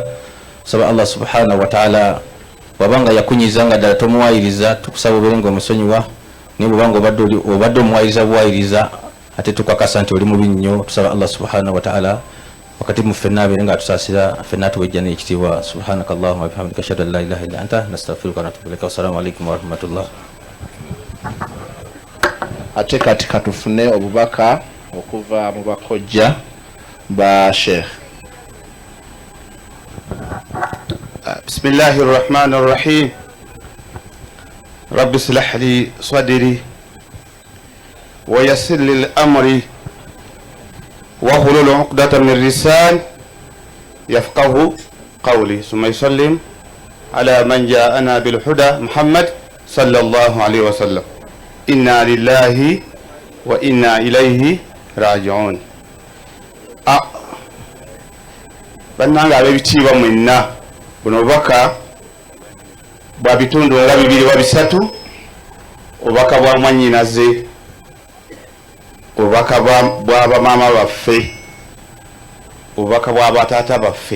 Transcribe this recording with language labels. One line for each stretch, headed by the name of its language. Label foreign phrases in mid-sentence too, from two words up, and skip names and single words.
Ganda: Tusaba
Arabic: الله سبحانه وتعالى
Ganda: wabanga yakunyiza nga ddala tomuwayiriza, tukusaba obeere nga omusonyiwa. Niba banga obadde omuwayiriza buwayiriza ate tukakasa nti oli mubi nnyo, tusaba
Arabic: الله سبحانه وتعالى
Ganda: wakati mu ffenna abeere nga atusaasira, ffenna atuwejja n'ekitiibwa.
Arabic: سبحانك اللهم وبحمدك أشهد أن لا إله إلا أنت نستغفرك ونتوب إليك. والسلام عليكم ورحمة الله.
Ganda: Ate kati katufune obubaka okuva mu bakojja ba Sheikh.
Arabic: بسم الله الرحمن الرحيم. رب اصلح لي صدري ويسر لي الأمر واحلل عقدة من لسان يفقه قولي ثم يسلم على من جاءنا بالهدى محمد صلى الله عليه وسلم. إنا لله وإنا إليه راجعون.
Ganda: bannanga ab'ebitiibwa mwenna buno bubaka bwa bitundu nga 2 oba 3, obubaka bwa mwannyinaze, obubaka bwa bamaama baffe, obubaka bwa bataata baffe.